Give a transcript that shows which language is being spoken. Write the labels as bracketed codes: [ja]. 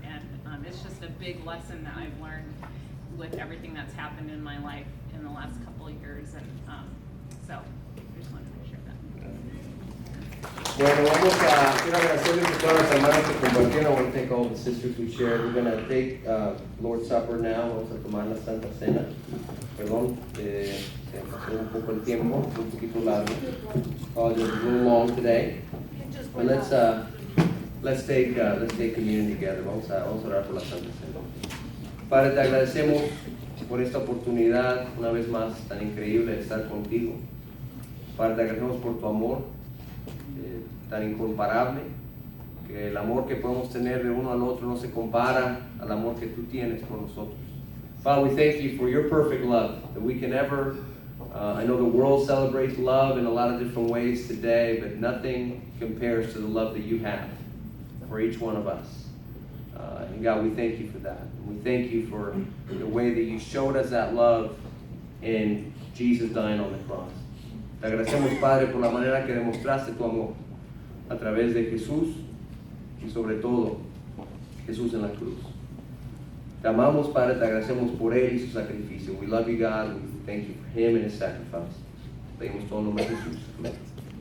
[en] And it's just a big lesson that I've learned with everything that's happened in my life in the last couple of years. And so I just wanted to share that. [es] Bueno, quiero agradecerles a todas las hermanas que compartieron. [en] I want to thank all the sisters who shared. We're going to take Lord's Supper now. [es] Vamos a tomar la Santa Cena. Perdón, se pasó un poco el tiempo, un poquito largo. [en] Oh, just a little long today. But let's take communion together. [es] Vamos a orar por la Santa Cena. Padre, te agradecemos por esta oportunidad, una vez más, tan increíble de estar contigo. Padre, te agradecemos por tu amor, tan incomparable, que el amor que podemos tener de uno al otro no se compara al amor que tú tienes por nosotros. [en] Father, we thank you for your perfect love, that we can ever, I know the world celebrates love in a lot of different ways today, but nothing compares to the love that you have for each one of us. And God, we thank you for that. And we thank you for the way that you showed us that love in Jesus dying on the cross. [es] Te agradecemos, Padre, por la manera que demostraste tu amor a través de Jesús y sobre todo Jesús en la cruz. Te amamos, Padre, te agradecemos por Él y su sacrificio. [en] We love you, God. We thank you for Him and His sacrifice. [es] Pedimos todo en nombre de Jesús. Amén.